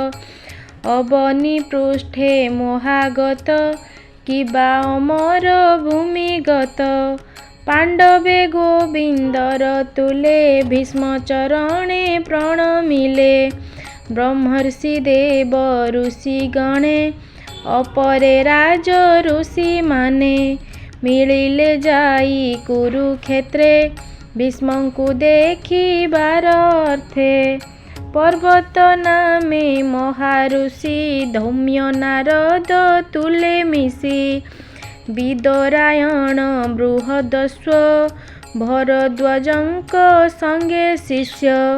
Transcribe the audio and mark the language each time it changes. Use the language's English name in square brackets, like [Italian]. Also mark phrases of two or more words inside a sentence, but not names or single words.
[Odia] ଅବନୀ ପୃଷ୍ଠେ ମୋହାଗତ କିବା ଅମର ଭୂମିଗତ। ପାଣ୍ଡବେ ଗୋବିନ୍ଦର ତୁଲେ ଭୀଷ୍ମ ଚରଣେ ପ୍ରଣମିଲେ। ବ୍ରହ୍ମର୍ଷି ଦେବ ଋଷି ଗଣେ ଅପରେ ରାଜ ଋଷି ମାନେ। ମିଳିଲେ ଯାଇ କୁରୁକ୍ଷେତ୍ରେ ଭୀଷ୍ମଙ୍କୁ ଦେଖିବାର ଅର୍ଥେ। ପର୍ବତ ନାମେ ମହାଋଷି ଧୌମ୍ୟ ନାରଦ ତୁଲେ ମିଶି। ବିଦରାୟଣ ବୃହଦଶ୍ୱ ଭରଦ୍ୱାଜଙ୍କ ସଙ୍ଗେ ଶିଷ୍ୟ।